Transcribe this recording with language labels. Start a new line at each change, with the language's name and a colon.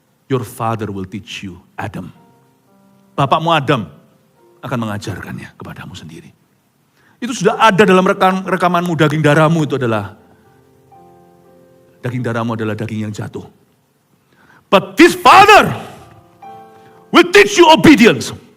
English: Your father will teach you, Adam.
Indonesian: Bapakmu Adam akan mengajarkannya kepadamu sendiri. Itu sudah ada dalam rekamanmu, daging darahmu itu adalah daging yang jatuh.
English: But this father will teach you obedience.